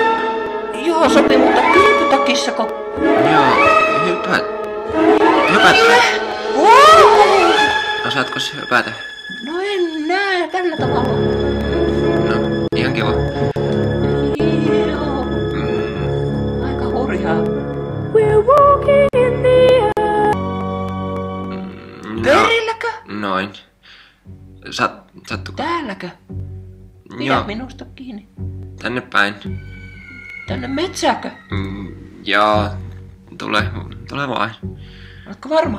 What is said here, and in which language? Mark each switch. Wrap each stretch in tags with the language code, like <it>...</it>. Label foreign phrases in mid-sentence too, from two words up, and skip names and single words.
<fi>Joo, sopii, mutta kylpytakissako? Joo, hypät. Wow! Osaatko hypätä? No en näe tällä tavalla. No, ihan kiva. Joo. Aika hurjaa.</fi> <en>We're walking in the air.</en> <fi>Perilläkö? Noin. Sattuko? Täälläkö? Pidä Joo. minusta kiinni. Tänne päin. Tänne metsääkö? Joo. Tule vain. Oletko varma?</fi>